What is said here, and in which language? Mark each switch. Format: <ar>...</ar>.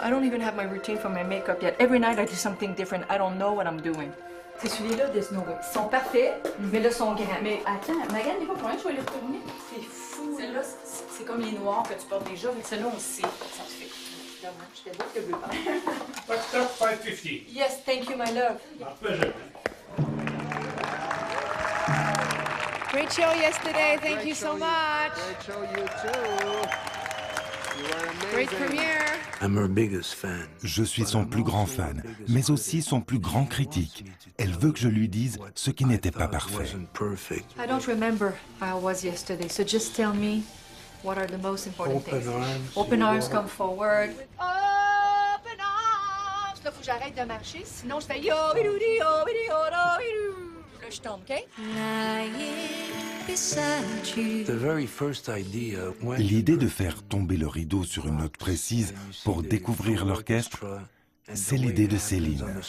<en>I don't even have my routine for my makeup yet. Every night I do something different. I don't know what I'm doing.</en> <fr>C'est celui-là de Snow White. Ils sont parfaits, mais là, ils sont grands. Mais attends, Magan n'est pas pour rien, je vais les retourner. C'est fou. Celle-là, c'est comme les noirs que tu portes déjà, mais celle-là, on sait. Ça te fait. J'étais beau que je veux pas.</fr> <en>Let's start 5:50. Yes, thank you, my love. My pleasure. Great show yesterday. Thank you so much. Great show, you too. You were amazing. Great premiere. I'm her biggest fan.</en> <fr>Je suis son plus grand fan, mais aussi son plus grand critique. Elle veut que je lui dise ce qui n'était pas parfait.</fr> <en>I don't remember how I was yesterday, so just tell me what are the most important things. Open arms, come forward. Open arms!</en> <fr>Là, faut que j'arrête de marcher, sinon je fais yo, bidou, yo, bidou, yo, bidou. Là, je tombe, OK? L'idée de faire tomber le rideau sur une note précise pour découvrir l'orchestre, c'est l'idée de Céline.</fr>